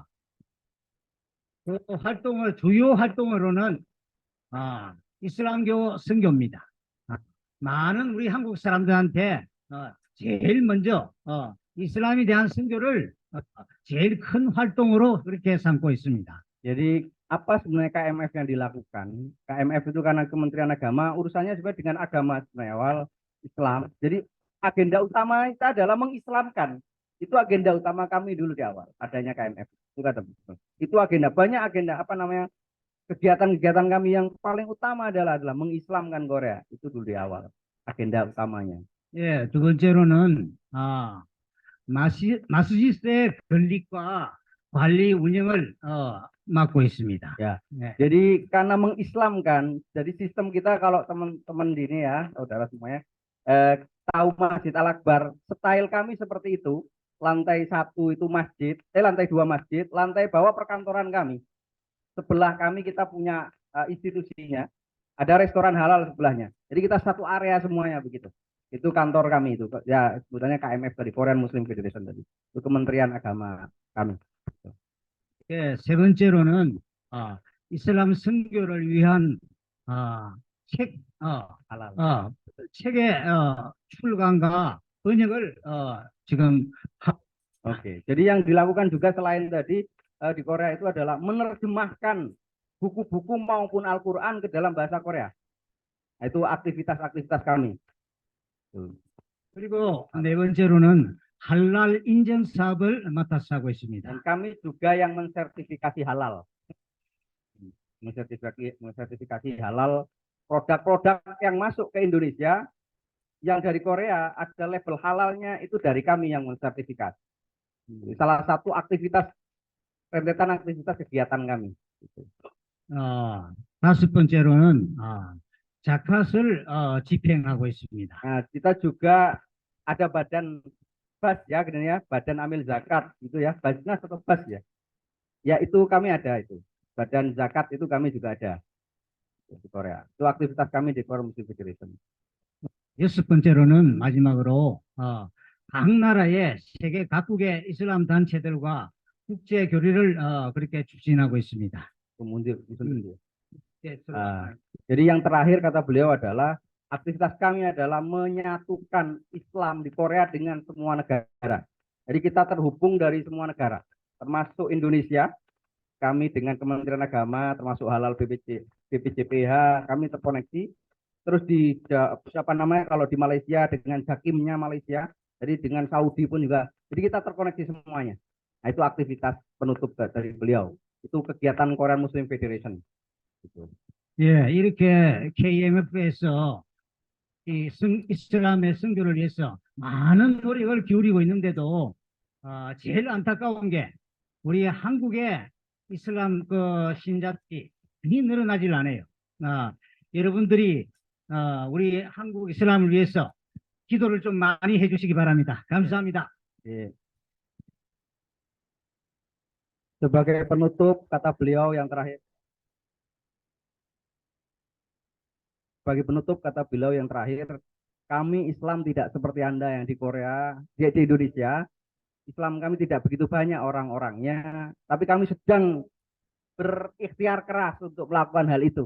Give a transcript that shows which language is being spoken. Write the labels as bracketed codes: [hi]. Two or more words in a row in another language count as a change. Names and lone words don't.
[ko] 그 주요 활동으로는 이슬람교 선교입니다. 많은 우리 한국 사람들한테 제일 먼저 이슬람에 대한 선교를 제일 큰 활동으로 그렇게 삼고 있습니다. [id] Jadi apa sebenarnya KMF yang dilakukan? KMF itu karena Kementerian Agama urusannya juga dengan agama sebenarnya awal Islam. Jadi agenda utama kita adalah mengislamkan. Itu agenda utama kami dulu di awal adanya KMF. Itu agenda banyak agenda kegiatan-kegiatan kami yang paling utama adalah mengislamkan Korea. Itu dulu di awal agenda utamanya. [ko] 예, 두 번째로는 마스지스의 건립과 관리 운영을 맡고 있습니다. [id] Ya. 네. Jadi karena mengislamkan, jadi sistem kita kalau teman-teman di ini ya, saudara semuanya, tahu Masjid Al-Akbar, style kami seperti itu. Lantai 1 itu masjid, lantai 2 masjid, lantai bawah perkantoran kami. Sebelah kami kita punya institusinya, ada restoran halal sebelahnya. Jadi kita satu area semuanya begitu. Itu kantor kami itu, ya sebutannya KMF tadi, Korean Muslim Federation tadi. Itu Kementerian Agama kami. [ko] 예, 세 번째로는 이슬람 선교를 위한 책의 출간과 번역을 지금 [id] Oke. Jadi yang dilakukan juga selain tadi di Korea itu adalah menerjemahkan buku-buku maupun Al-Quran ke dalam bahasa Korea. Nah, itu aktivitas-aktivitas kami. [ko] 그리고 네 번째로는 할랄 인증 사업을 맡아서 하고 있습니다. [id] Dan kami juga yang mensertifikasi halal. Mensertifikasi halal produk-produk yang masuk ke Indonesia yang dari Korea ada label halalnya itu dari kami yang mensertifikasi. Salah satu aktivitas rentetan aktivitas kegiatan kami. [ko] 다섯 번째로는 자카스를 집행하고 있습니다. [id] Nah, kita juga ada badan BAS ya, ya, Badan Amil Zakat itu ya, Basnas atau BAS ya. Ya itu kami ada itu. Badan zakat itu kami juga ada di Korea. Itu aktivitas kami di Korea Muslim Federation. [ko] 여섯 번째로는 마지막으로 각 나라의 세계 각국의 이슬람 단체들과 국제 교류를 그렇게 추진하고 있습니다. [id] Jadi yang terakhir kata beliau adalah aktivitas kami adalah menyatukan Islam di Korea dengan semua negara. Jadi kita terhubung dari semua negara, termasuk Indonesia. Kami dengan Kementerian Agama, termasuk Halal BPJPH, kami terkoneksi. Terus di siapa namanya kalau di Malaysia dengan Jakimnya Malaysia, jadi dengan Saudi pun juga. Jadi kita terkoneksi semuanya. Nah itu aktivitas penutup dari beliau. Itu kegiatan Korean Muslim Federation. Gitu. [ko] 예, 이렇게 KMF에서 이슬람의 선교를 위해서 많은 노력을 기울이고 있는데도 제일 안타까운 게 우리 한국의 이슬람 신자들이 늘어나질 않아요. 여러분들이 우리 한국 이슬람을 위해서 기도를 좀 많이 해주시기 바랍니다. 감사합니다. 예. [id] Sebagai penutup kata beliau yang terakhir. Sebagai penutup kata beliau yang terakhir, kami Islam tidak seperti Anda yang di Korea, di Indonesia. Islam kami tidak begitu banyak orang-orangnya, tapi kami sedang berikhtiar keras untuk melakukan hal itu.